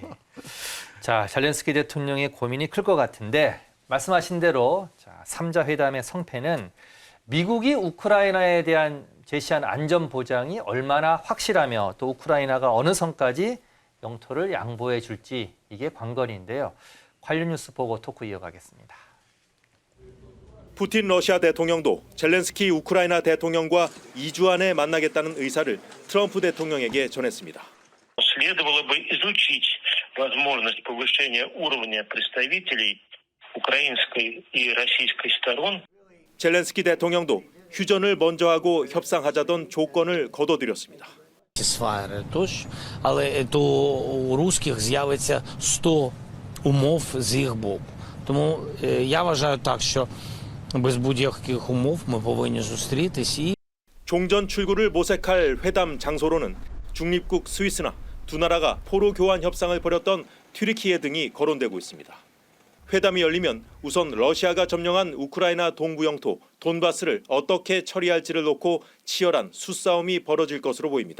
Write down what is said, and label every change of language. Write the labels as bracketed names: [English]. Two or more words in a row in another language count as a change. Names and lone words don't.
[Korean] 자, 젤렌스키 대통령의 고민이 클 것 같은데 말씀하신 대로 3자 회담의 성패는 미국이 우크라이나에 대한 제시한 안전 보장이 얼마나 확실하며 또 우크라이나가 어느 선까지 영토를 양보해 줄지 이게 관건인데요. 관련 뉴스 보고 토크 이어가겠습니다. 푸틴 러시아 대통령도 젤렌스키 우크라이나 대통령과 2주 안에 만나겠다는 의사를 트럼프 대통령에게 전했습니다. [Russian] Следовало бы изучить возможность повышения уровня представителей украинской и российской сторон. [Korean] 젤렌스키 대통령도 휴전을 먼저 하고 협상하자던 조건을 거둬들였습니다. [Ukrainian] Сфери тощо, але то у русських з'явиться 100 умов з їх боку. Тому я вважаю так, що без будь-яких умов ми повинні зустрітись і [Korean] 종전 출구를 모색할 회담 장소로는 중립국 스위스나 두 나라가 포로 교환 협상을 벌였던 튀르키예 등이 거론되고 있습니다. 회담이 열리면 우선 러시아가 점령한 우크라이나 동부 영토 돈바스를 어떻게 처리할지를 놓고 치열한 수싸움이 벌어질 것으로 보입니다.